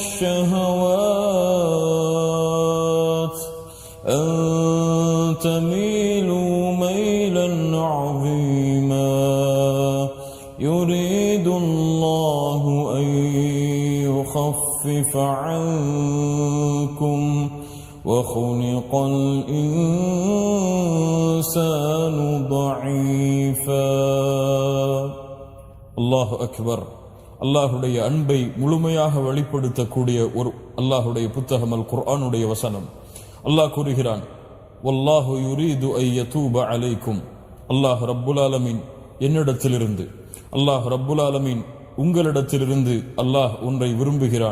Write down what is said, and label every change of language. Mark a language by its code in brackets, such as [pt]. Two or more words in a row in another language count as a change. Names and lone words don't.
[ar] الشهوات أن تميلوا ميلا عظيما يريد الله أن يخفف عنكم وخلق الإنسان ضعيفا. الله أكبر. [ta] அல்லாஹுடைய அன்பை முழுமையாக வெளிப்படுத்தக்கூடிய ஒரு அல்லாஹுடைய புத்தகம் அல் குர்ஆனுடைய வசனம். அல்லாஹ் கூறுகிறான், [ar] والله يريد أن يتوب عليكم. الله رب العالمين [ta] என்னிடத்திலிருந்து, [ar] الله رب العالمين [ta] உங்களிடத்திலிருந்து அல்லாஹ் ஒன்றை விரும்புகிறான்.